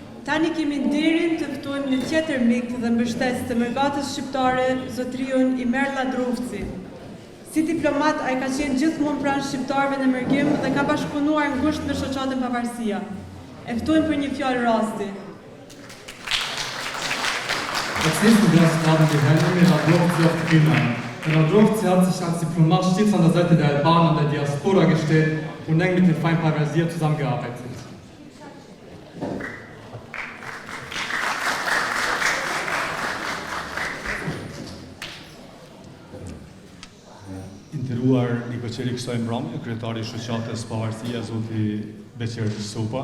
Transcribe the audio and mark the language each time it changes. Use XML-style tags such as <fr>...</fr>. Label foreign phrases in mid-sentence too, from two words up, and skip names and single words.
<sq>Tani kemi nderin të ftojmë një tjetër mik dhe mbështetës të Mërgatës Shqiptare, zotriun Imer Ladrovci. Si diplomat, ai ka qenë gjithmonë pranë shqiptarëve në Mërgim dhe ka bashkëpunuar ngushtë me shoqatën Pavarësia. E ftojmë për një fjalë rasti.</sq> <de>Als nächsten Gast haben wir Herrn Emir Ladrovci auf die Bühne. Herr Ladrovci hat sich als Diplomat stets an der Seite der Albaner und der Diaspora gestellt und eng mit dem Feind Pavarësia zusammengearbeitet.</de> <sq>Nderuar Nikoqeri Kësoj Mbrëmje, kryetari i shoqatës Pavarësia, zoti Beqer Sopa.</sq>